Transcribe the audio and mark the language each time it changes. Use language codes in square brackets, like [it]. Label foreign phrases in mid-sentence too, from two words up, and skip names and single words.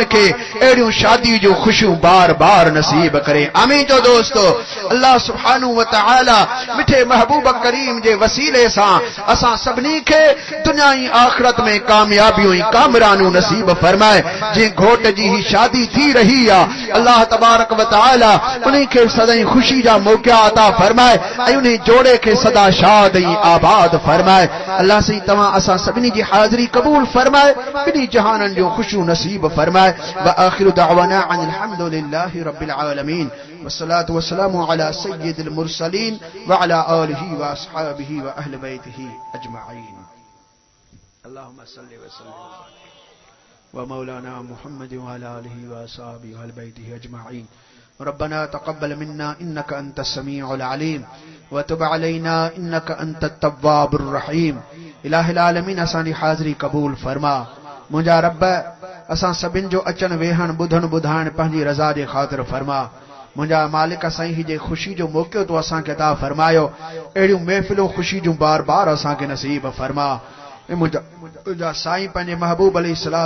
[sd] के अहिड़ियूं शादी जो खुशियूं बार बार नसीब करे आमीन जो दोस्तो [ar] الله سبحانه و تعالى [sd] मिठे महबूब करीम जे वसीले सां असां सभिनी के दुनिया ऐं आखिरत में कामयाबियूं ऐं कामरानियूं नसीब फरमाए जे घोट जी ही शादी थी रही आहे [ar] الله تبارك و تعالى [sd] उन्हीं के सदाई खुशी जा मौक़ा अता फरमाए ऐं उन्हीं जोड़े के सदा शाद ऐं आबाद फरमाए अल्लाह से तमाम असा सभिनी की हाजिरी कबूल फरमाए बिनी जहानन जो खुशू नसीब फरमाए [ar] و آخر دعوانا أن الحمد لله رب العالمين و الصلاة و السلام على سيد المرسلين و على آله و أصحابه و أهل بيته أجمعين اللهم صل و سلم و مولانا محمد و على آله و أصحابه و أهل بيته أجمعين ربنا تقبل منا إنك أنت السميع العليم و تب علينا إنك أنت التواب الرحيم إله العالمين [sd] असांजी हाज़िरी कबूल फरमा मुंहिंजा रब असां सभिनि जो अचण वेहण ॿुधण ॿुधाइण पंहिंजी रज़ा जे ख़ातिर फरमा मुंहिंजा मालिक साईं ही जे ख़ुशी जो मौक़ो तो असांखे अता फरमायो अहिड़ियूं महफ़िलूं ख़ुशी जूं बार बार असांखे नसीब फरमा मुंहिंजा साईं पंहिंजे महबूब अलैहिस्सलातु